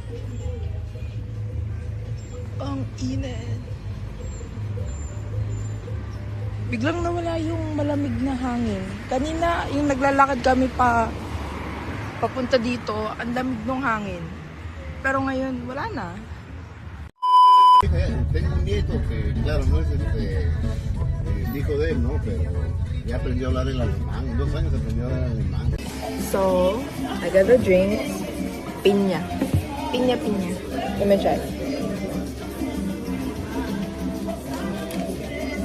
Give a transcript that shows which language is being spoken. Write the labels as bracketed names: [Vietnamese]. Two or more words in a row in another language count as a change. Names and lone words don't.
[Filipino] Ang init. Biglang nawala yung malamig na hangin. Kanina, yung naglalakad kami papunta dito, ang lamig ng hangin. Pero ngayon, wala na. [Spanish] Tengo un nieto que, claro, no es el hijo de él, ¿no? Pero ya aprendió a hablar el alemán. En 2 años aprendió a hablar el alemán. [English] So, I got the drinks. Piña. Piña. Let me try.